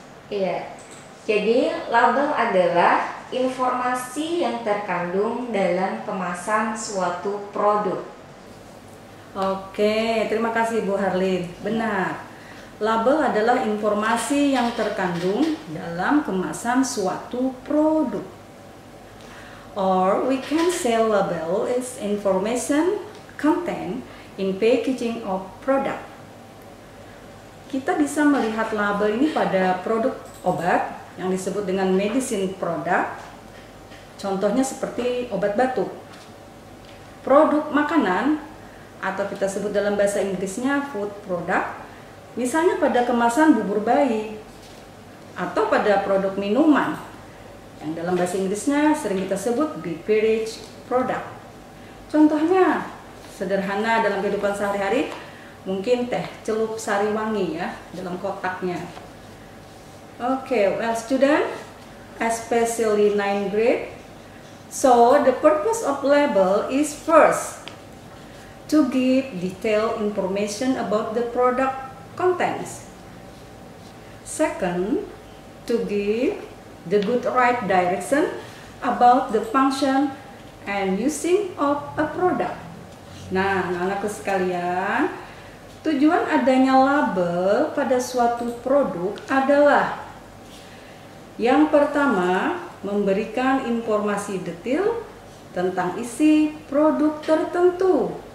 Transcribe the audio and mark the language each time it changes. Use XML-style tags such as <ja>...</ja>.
<id>Iya, jadi label adalah informasi yang terkandung dalam kemasan suatu produk. Oke, terima kasih Bu Harlin. Benar. Label adalah informasi yang terkandung dalam kemasan suatu produk.</id> <en>Or we can say label is information content in packaging of product.</en> <id>Kita bisa melihat label ini pada produk obat yang disebut dengan</id> <en>medicine product.</en> <id>Contohnya seperti obat batuk. Produk makanan atau kita sebut dalam bahasa Inggrisnya</id> <en>food product,</en> <id>misalnya pada kemasan bubur bayi, atau pada produk minuman yang dalam bahasa Inggrisnya sering kita sebut</id> <en>beverage product.</en> <id>Contohnya sederhana dalam kehidupan sehari-hari, mungkin teh celup sari wangi ya dalam kotaknya.</id> <en>Okay, well student, especially 9th grade, so the purpose of label is first to give detailed information about the product contents. Second, to give the good right direction about the function and using of a product.</en> <id>Nah, anak-anakku sekalian, tujuan adanya label pada suatu produk adalah yang pertama, memberikan informasi detail tentang isi produk tertentu.</id>